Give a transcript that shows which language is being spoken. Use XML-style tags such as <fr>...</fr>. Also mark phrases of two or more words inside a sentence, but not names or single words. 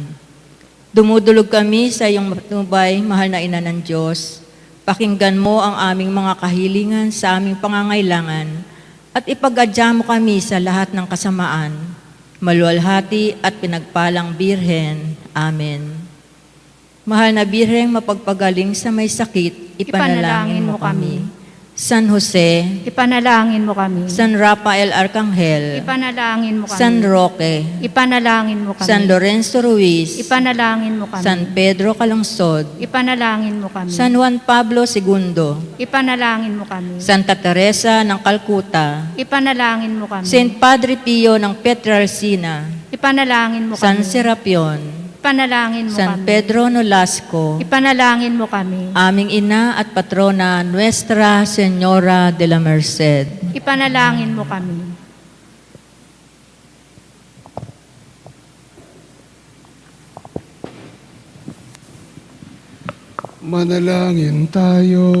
<tl>Dumudulog kami sa iyong matnubay, mahal na Ina ng Diyos. Pakinggan mo ang aming mga kahilingan sa aming pangangailangan at ipag-adya mo kami sa lahat ng kasamaan. Maluwalhati at pinagpalang Birhen. Amen. Mahal na Birheng mapagpagaling sa may sakit, ipanalangin mo kami. San Jose, Ipanalangin mo kami. San Rafael Arcangel, Ipanalangin mo kami. San Roque, Ipanalangin mo kami. San Lorenzo Ruiz, Ipanalangin mo kami. San Pedro Calungsod, Ipanalangin mo kami. San Juan Pablo II, Ipanalangin mo kami. Santa Teresa ng Calcutta, Ipanalangin mo kami. Saint Padre Pio ng Pietrelcina, Ipanalangin mo San kami. Serapion, Ipanalangin mo San kami. Pedro Nolasco, Ipanalangin mo kami. aming ina at patrona Nuestra Señora de la Merced. Ipanalangin mo kami. Manalangin tayo.</tl>